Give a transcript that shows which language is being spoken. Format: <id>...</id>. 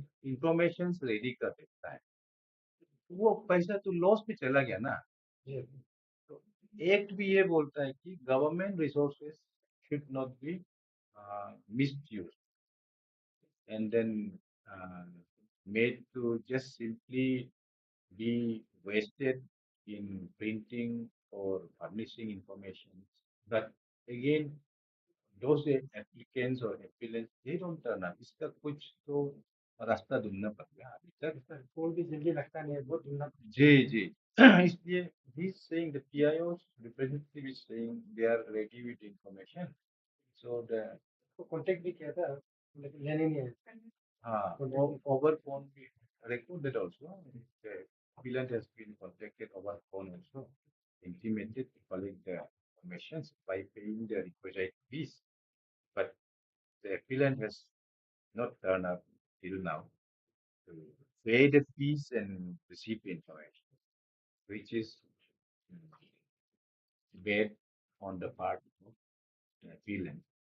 <hi>Information ready कर देता है वो पैसा तो लॉस में चला गया ना तो एक्ट भी ये बोलता है कि</hi> <en>Government resources should not be misuse and then made to just simply be wasted in printing or publishing information. But again, those applicants or appellants, they don't turn up.</en> <hi>इसका कुछ तो रास्ता ढूंढना पड़ेगा अभी तक सर फोन भी जल्दी लगता नहीं है बहुत ढूंढना जी जी इसलिए</hi> <en>he's saying the PIO's representative is saying they are ready with information. So the</en> <hi>contact भी किया था लेकिन लेने नहीं आया</hi> <en>over phone we recorded also. The appellant has been contacted over phone also, intimated to collect the information by paying the requisite fees. But the appellant has not turned up till now to pay the fees and receive the information, which is bad on the part of the appellant.</en>